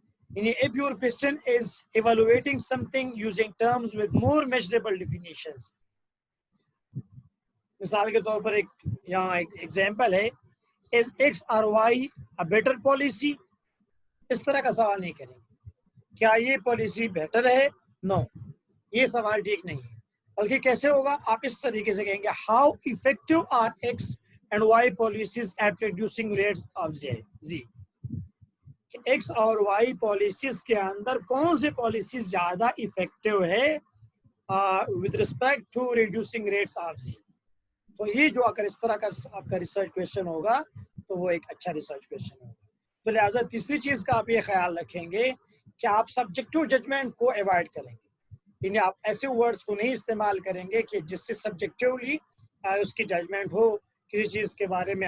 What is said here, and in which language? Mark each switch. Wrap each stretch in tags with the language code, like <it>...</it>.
<en>If your question is evaluating something using terms with more measurable definitions,</en> <ur>مثال کے طور پر یہاں ایک ایگزامپل ہے,</ur> <en>is X or Y a better policy؟</en> <ur>اس طرح کا سوال نہیں کریں گے. کیا یہ پالیسی بہتر ہے؟ نو, یہ سوال ٹھیک نہیں ہے. بلکہ کیسے ہوگا؟ آپ اس طریقے سے کہیں گے</ur> <en>how effective are X and Y policies at reducing rates of Z.</en> <ur>X اور وائی پالیسیز کے اندر کون سی پالیسی زیادہ افیکٹو ہے</ur> <en>with respect to reducing rates of Z.</en> <ur>تو یہ جو اگر اس طرح کا آپ کا ریسرچ کویسچن ہوگا تو وہ ایک اچھا ریسرچ کویسچن ہوگا. تو لہٰذا تیسری چیز کا آپ یہ خیال رکھیں گے کہ آپ سبجیکٹو ججمنٹ کو ایوائڈ کریں گے, یعنی آپ ایسے ورڈز کو نہیں استعمال کریں گے کہ جس سے سبجیکٹولی اس کی ججمنٹ ہو کسی چیز کے بارے میں.</ur>